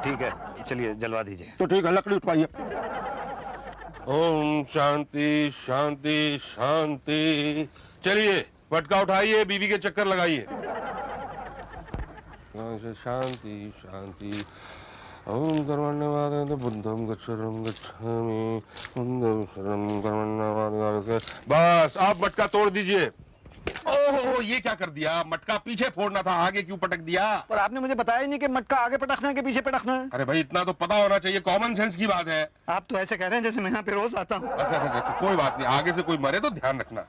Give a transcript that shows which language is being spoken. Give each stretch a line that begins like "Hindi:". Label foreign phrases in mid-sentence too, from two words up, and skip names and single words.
Hindi: ठीक है, चलिए जलवा दीजिए। तो ठीक है, लकड़ी उठवाइए। ओम शांति शांति शांति। चलिए पटका उठाइए, बीवी के चक्कर लगाइए। शांति शांति।
Pali: ओम कर्मण्यवाद बुद्धम गच्छरम गच्छामि बुद्धम शरणं कर्मण्यवाद।
Hindi: बस आप मटका तोड़ दीजिए। ओहो, ये क्या कर दिया? मटका पीछे फोड़ना था, आगे क्यों पटक दिया? पर आपने मुझे बताया ही नहीं कि मटका आगे पटकना है कि पीछे पटकना है। अरे भाई इतना तो पता होना चाहिए,
English: common sense
Hindi: की बात है। आप तो ऐसे कह रहे हैं जैसे मैं यहाँ पे रोज आता हूँ। अच्छा अच्छा अच्छा, कोई बात नहीं, आगे से कोई मरे तो ध्यान रखना।